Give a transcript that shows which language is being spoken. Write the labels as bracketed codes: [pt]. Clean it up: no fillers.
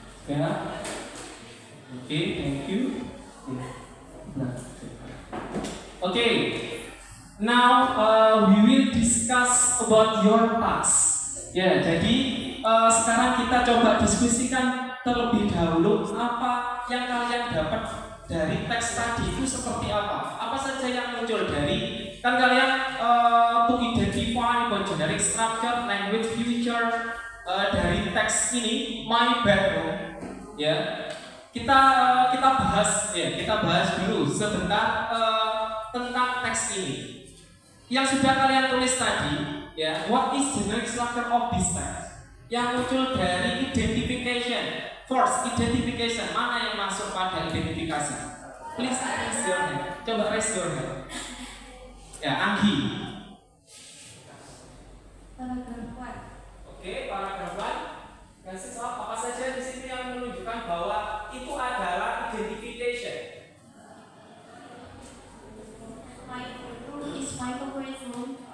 [en] Ya, oke, thank you. Oke, now we will discuss about your task. [id] Ya, jadi sekarang kita coba diskusikan terlebih dahulu apa yang kalian dapat dari teks tadi itu seperti apa. Apa saja yang muncul dari kan kalian [en] to identify the generic structure, language feature [id] dari teks ini my bedroom. Ya, kita bahas dulu sebentar tentang teks ini. Yang sudah kalian tulis tadi. [en] Ya, what is generic structure of this text? [id] Yang muncul dari identification, first identification, mana yang masuk pada identifikasi? [en] Please raise your hand. Coba raise your hand. Ya, Anggi. [id] Paragraf 1. Oke, paragraf 1. Kasih soal apa saja di sini yang menunjukkan bahwa itu adalah identification. [en] My room is my favorite room.